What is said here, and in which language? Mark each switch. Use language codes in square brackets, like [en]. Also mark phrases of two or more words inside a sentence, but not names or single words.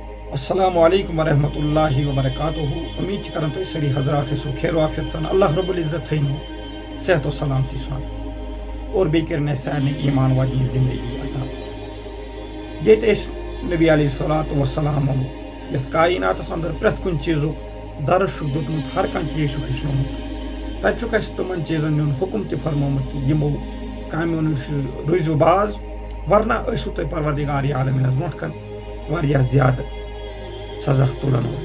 [ar] السلام علیکم ورحمۃ اللہ وبرکاتہ. [ks] امید کران تھی ساری حضرات خیر وافیت سان. اللہ رب العزت تھین صحت و سلامتی سان اور بیٚیہِ سارنٕے ایمان واجنہِ زندگی عطا. ییٚتہِ أسۍ نبی [ar] علیہ الصلوۃ والسلام [ks] یتھ کائناتس اندر پرٛٮ۪تھ کُنہِ چیٖزُک درس چھُکھ دیُتمُت، ہر کانٛہہ چیٖز چھُکھ ہیٚچھنومُت. تتہِ چھُکھ اَسہِ تِمن چیٖزن ہُنٛد حُکم تہِ فرمومُت کہِ یِمو کامیو نِش روٗزِو باز، ورنہ ٲسِو تُہۍ پروردگار عالمیٖنس برونٛٹھ کن واریاہ زیادٕ سزا تُلن وول.